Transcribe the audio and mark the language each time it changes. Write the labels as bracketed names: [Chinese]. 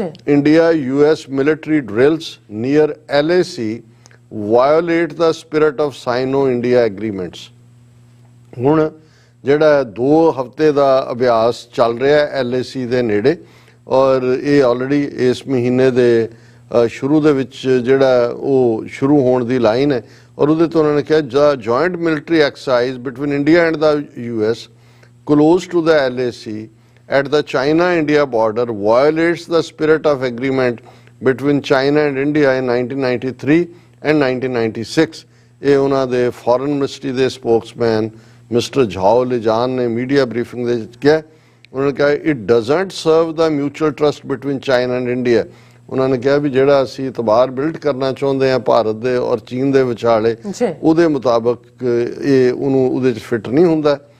[English] India US military drills near LAC violate the spirit of Sino India agreements. [Punjabi] ਹੁਣ ਜਿਹੜਾ 2 ਹਫ਼ਤੇ ਦਾ ਅਭਿਆਸ ਚੱਲ ਰਿਹਾ LAC ਦੇ ਨੇੜੇ ਔਰ ਇਹ ਆਲਰੇਡੀ ਇਸ ਮਹੀਨੇ ਦੇ ਸ਼ੁਰੂ ਦੇ ਵਿੱਚ ਜਿਹੜਾ ਉਹ ਸ਼ੁਰੂ ਹੋਣ ਦੀ ਲਾਈਨ ਹੈ। ਔਰ ਉਹਦੇ ਤੋਂ ਉਹਨਾਂ ਨੇ ਕਿਹਾ [English] Joint military exercise between India and the US close to the LAC at the China-India border violates the spirit of agreement between China and India in 1993 and 1996. [Punjabi] ਇਹ ਉਹਨਾਂ ਦੇ ਫੋਰਨ ਮਿਨਿਸਟਰੀ ਦੇ ਸਪੋਕਸਮੈਨ ਮਿਸਟਰ ਝਾਓ ਲਿਜਾਨ ਨੇ media briefing ਦੇ ਵਿੱਚ ਕਿਹਾ। ਉਹਨਾਂ ਨੇ ਕਿਹਾ [English] It doesn't serve the mutual trust between China and India. [Punjabi] ਉਹਨਾਂ ਨੇ ਕਿਹਾ ਵੀ ਜਿਹੜਾ ਅਸੀਂ ਇਤਬਾਰ ਬਿਲਡ ਕਰਨਾ ਚਾਹੁੰਦੇ ਹਾਂ ਭਾਰਤ ਦੇ ਔਰ ਚੀਨ ਦੇ ਵਿਚਾਲੇ ਉਹਦੇ ਮੁਤਾਬਕ ਇਹ ਉਹਦੇ 'ਚ ਫਿੱਟ ਨਹੀਂ ਹੁੰਦਾ।